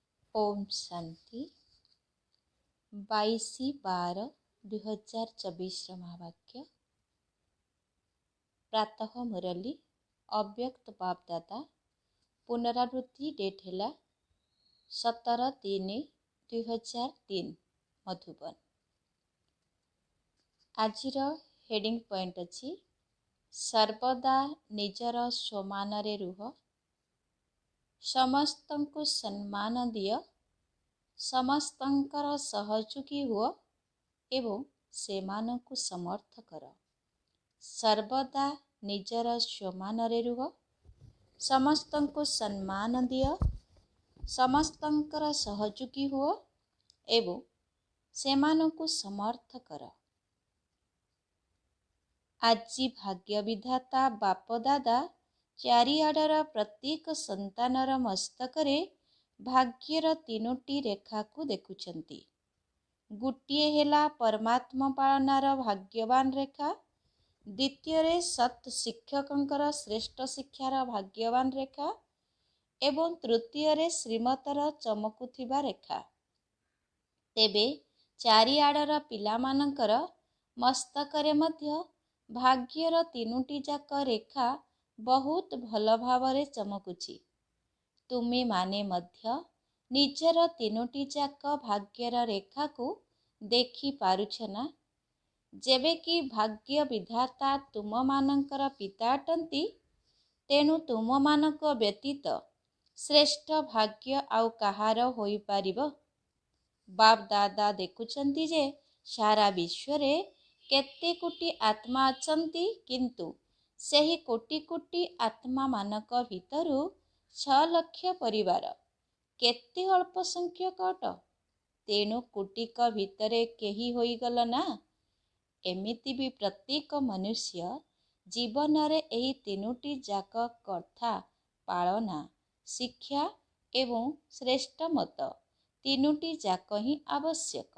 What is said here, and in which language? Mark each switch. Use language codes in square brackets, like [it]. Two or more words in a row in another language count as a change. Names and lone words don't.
[hi] ओम शांति 22/12/2024 महावाक्य प्रातः मुरली अव्यक्त बाप दादा पुनरावृत्ति डेट है 17/3/2003 मधुबन। [or] ଆଜିର [en] heading point [or] ଅଛି ସର୍ବଦା ନିଜର ସ୍ୱମାନ ରେ ରୁହ, ସମସ୍ତଙ୍କୁ ସମ୍ମାନ ଦିଅ, ସମସ୍ତଙ୍କର ସହଯୋଗୀ ହୁଅ ଏବଂ ସେମାନଙ୍କୁ ସମର୍ଥ କର। ସର୍ବଦା ନିଜର ସ୍ୱମାନ ରେ ରୁହ, ସମସ୍ତଙ୍କୁ ସମ୍ମାନ ଦିଅ, ସମସ୍ତଙ୍କର ସହଯୋଗୀ ହୁଅ ଏବଂ ସେମାନଙ୍କୁ ସମର୍ଥ କର। ଆଜି ଭାଗ୍ୟ ବିଧାତା ବାପ ଦାଦା ଚାରିଆଡର ପ୍ରତ୍ୟେକ ସନ୍ତାନର ମସ୍ତକରେ ଭାଗ୍ୟର ତିନୋଟି ରେଖା କୁ ଦେଖୁଛନ୍ତି। ଗୋଟିଏ ହେଲା ପରମାତ୍ମା ପାଳନାର ଭାଗ୍ୟବାନ ରେଖା, ଦ୍ୱିତୀୟ ସତ ଶିକ୍ଷକଙ୍କର ଶ୍ରେଷ୍ଠ ଶିକ୍ଷାର ଭାଗ୍ୟବାନ ରେଖା ଏବଂ ତୃତୀୟ ଶ୍ରୀମତର ଚମକୁଥିବା ରେଖା। ତେବେ ଚାରିଆଡର ପିଲାମାନଙ୍କର ମସ୍ତକରେ ମଧ୍ୟ ଭାଗ୍ୟର ତିନୋଟି ଜାକ ରେଖା ବହୁତ ଭଲ ଭାବରେ ଚମକୁଛି। ତୁମେ ମାନେ ମଧ୍ୟ ନିଜର ତିନୋଟି ଜାକ ଭାଗ୍ୟର ରେଖା କୁ ଦେଖି ପାରୁଛ ନା? ଯେବେ କି ଭାଗ୍ୟ ବିଧାତା ତୁମ ମାନଙ୍କର ପିତା ଅଟନ୍ତି, ତେଣୁ ତୁମ ମାନଙ୍କ ବ୍ୟତୀତ ଶ୍ରେଷ୍ଠ ଭାଗ୍ୟ ଆଉ କାହାର ହୋଇ ପାରିବ? ବାପ ଦାଦା ଦେଖୁଛନ୍ତି ଯେ ସାରା ବିଶ୍ୱରେ କେତେ କୋଟି ଆତ୍ମା ଅଛନ୍ତି, କିନ୍ତୁ ସେହି କୋଟି କୋଟି ଆତ୍ମା ମାନଙ୍କ ଭିତରୁ 6 ଲକ୍ଷ ପରିବାର କେତେ ଅଳ୍ପ ସଂଖ୍ୟକ ଅଟ। ତେଣୁ କୋଟିକ ଭିତରେ କେହି ହୋଇ ଗଲ ନା? ଏମିତି ଭି ପ୍ରତ୍ୟେକ ମନୁଷ୍ୟ ଜୀବନ ରେ ଏହି ତିନୋଟି ଜାକ କଥା ପାଳନା ଶିକ୍ଷା ଏବଂ ଶ୍ରେଷ୍ଠ ମତ ତିନୋଟି ଜାକ ହିଁ ଆବଶ୍ୟକ।